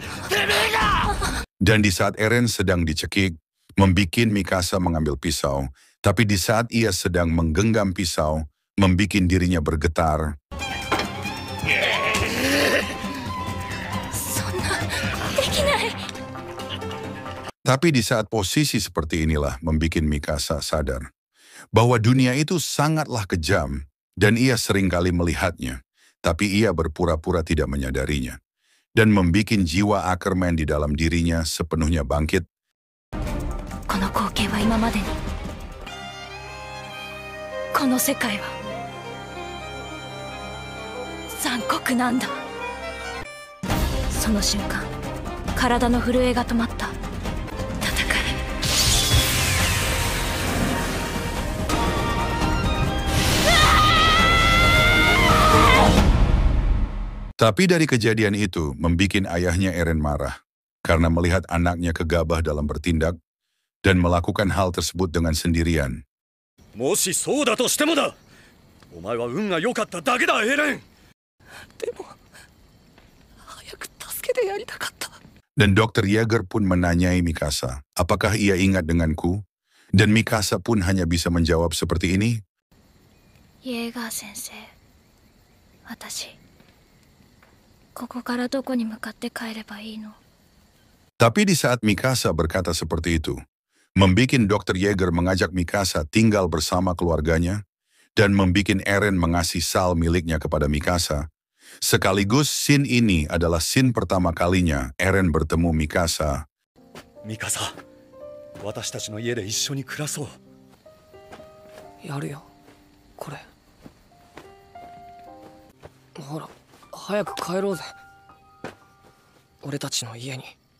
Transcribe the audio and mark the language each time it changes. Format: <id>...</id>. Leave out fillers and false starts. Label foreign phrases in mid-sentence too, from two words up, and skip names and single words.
<id>Dan di saat Eren sedang dicekik, membuat Mikasa mengambil pisau Tapi di saat ia sedang menggenggam pisau, membikin dirinya bergetar,</id> <ja>そんなできない。</ja> <id>tapi di saat posisi seperti inilah membikin Mikasa sadar bahwa dunia itu sangatlah kejam dan ia seringkali melihatnya, tapi ia berpura-pura tidak menyadarinya dan membikin jiwa Ackerman di dalam dirinya sepenuhnya bangkit.</id> <ja>この光景は今までに、この世界は残酷なんだ。その瞬間、体の震えが止まった。戦い。</ja> <id>Tapi dari kejadian itu membikin ayahnya Eren marah karena melihat anaknya gegabah dalam bertindak dan melakukan hal tersebut dengan sendirian.</id> <ja>もしそうだとしてもだ。お前は運が良かっただけだ、エレン。でも早く助けてやりたかった。</ja> <id>Dan Dr. Yeager pun menanyai Mikasa, apakah ia ingat denganku? Dan Mikasa pun hanya bisa menjawab seperti ini.</id> <ja>イエーガー先生、私ここからどこに向かって帰ればいいの？</ja> <id>Tapi di saat Mikasa berkata seperti itu, membikin Dr. Yeager mengajak Mikasa tinggal bersama keluarganya dan membikin Eren mengasih sal miliknya kepada Mikasa. Sekaligus scene ini adalah scene pertama kalinya Eren bertemu Mikasa.</id> <ja>ミカサ、私たちの家で一緒に暮らそう。やるよこれ。ほら早く帰ろうぜ俺たちの家に。</ja>